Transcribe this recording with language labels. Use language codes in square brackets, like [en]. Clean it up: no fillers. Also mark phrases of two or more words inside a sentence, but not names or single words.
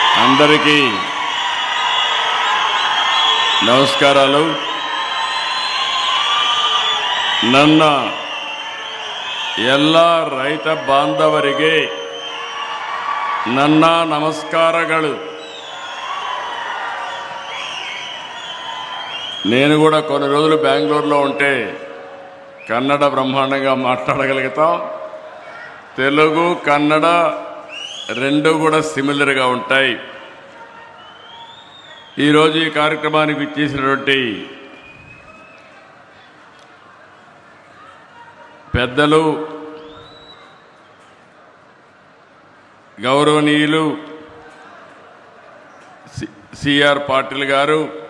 [te] అందరికీ ನಮಸ್ಕಾರಾಲು. [kn] ನನ್ನ ಎಲ್ಲ ರೈತ ಬಾಂಧವರಿಗೆ ನನ್ನ ನಮಸ್ಕಾರಗಳು. [te] నేను కూడా కొన్ని రోజులు బెంగళూరులో ఉంటే కన్నడ బ్రహ్మాండంగా మాట్లాడగలుగుతాం. తెలుగు కన్నడ రెండు కూడా సిమిలర్గా ఉంటాయి. ఈరోజు ఈ కార్యక్రమానికి ఇచ్చేసినటువంటి పెద్దలు, గౌరవనీయులు సిఆర్ పాటిల్ గారు,